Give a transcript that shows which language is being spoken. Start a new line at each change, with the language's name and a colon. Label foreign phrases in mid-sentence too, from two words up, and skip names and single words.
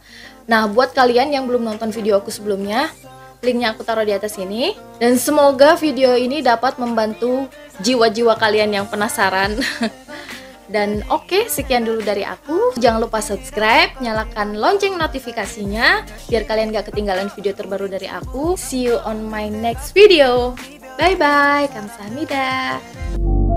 Indonesian: Nah, buat kalian yang belum nonton video aku sebelumnya, linknya aku taruh di atas ini. Dan semoga video ini dapat membantu jiwa-jiwa kalian yang penasaran. Dan oke, sekian dulu dari aku. Jangan lupa subscribe, nyalakan lonceng notifikasinya biar kalian gak ketinggalan video terbaru dari aku.
English: See you on my next video. Bye bye, kamsahamnida.